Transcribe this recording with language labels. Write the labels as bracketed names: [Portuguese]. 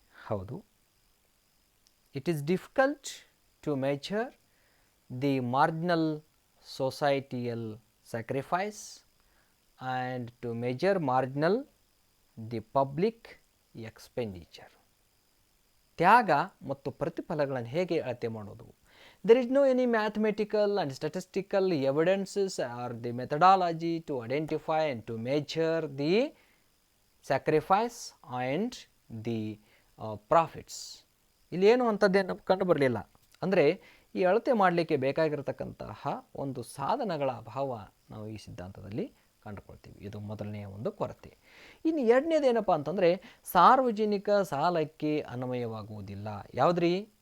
[Kannada] ಹೌದು, [English] It is difficult to measure the marginal societal sacrifice and to measure marginal the public expenditure. [Kannada] ತ್ಯಾಗ ಮತ್ತು ಪ್ರತಿಫಲಗಳನ್ನು ಹೇಗೆ ಅಳತೆ ಮಾಡೋದು? [English] There is no any mathematical and statistical evidences or the methodology to identify and to measure the sacrifice and the profits. [Kannada] ಇಲ್ಲಿ ಏನು ಅಂಥದ್ದೇನು ಕಂಡು ಬರಲಿಲ್ಲ. ಅಂದರೆ ಈ ಅಳತೆ ಮಾಡಲಿಕ್ಕೆ ಬೇಕಾಗಿರತಕ್ಕಂತಹ ಒಂದು ಸಾಧನಗಳ ಅಭಾವ ನಾವು ಈ ಸಿದ್ಧಾಂತದಲ್ಲಿ ಕಂಡುಕೊಳ್ತೀವಿ. ಇದು ಮೊದಲನೆಯ ಒಂದು ಕೊರತೆ. ಇನ್ನು ಎರಡನೇದೇನಪ್ಪ ಅಂತಂದರೆ, ಸಾರ್ವಜನಿಕ ಸಾಲಕ್ಕೆ ಅನ್ವಯವಾಗುವುದಿಲ್ಲ. ಯಾವುದ್ರಿ?